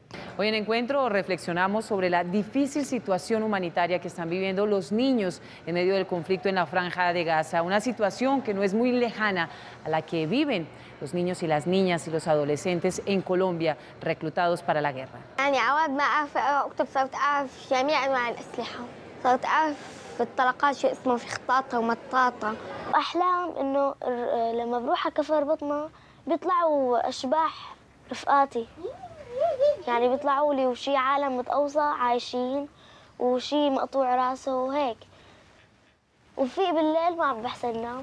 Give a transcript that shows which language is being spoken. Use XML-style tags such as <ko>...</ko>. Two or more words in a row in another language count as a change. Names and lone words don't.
<es>Hoy en Encuentro reflexionamos sobre la difícil situación humanitaria que están viviendo los niños en medio del conflicto en la Franja de Gaza, una situación que no es muy lejana a la que viven los niños y las niñas y los adolescentes en Colombia reclutados para la guerra.</es> <ar>صرت أعرف في الطلقات شو اسمه في خطاطة ومطاطة. أحلام إنه لما بروح على كفر بطنة بيطلعوا أشباح رفقاتي، يعني بيطلعوا لي وشي عالم متقوصى عايشين وشي مقطوع راسه وهيك، وفي بالليل ما عم بحسن نام.</ar>